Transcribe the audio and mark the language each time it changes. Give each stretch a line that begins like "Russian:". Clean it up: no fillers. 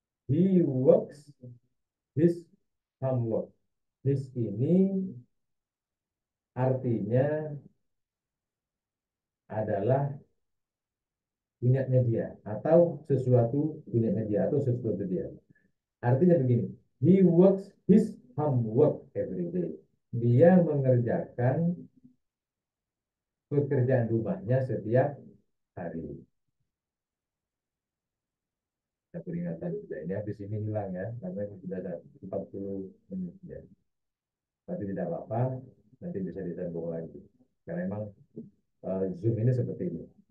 English: He works his homework.
Indonesian: His ini artinya adalah punyanya dia atau sesuatu punyanya dia atau sesuatu dia. Artinya begini,
English: he works his homework every day.
Indonesian: Dia mengerjakan pekerjaan rumahnya setiap hari. Nah, peringatan sudah ini habis ini hilang ya, karena sudah ada 40 menit ya. Tapi tidak apa-apa, nanti bisa disambung lagi. Karena memang Zoom ini seperti ini.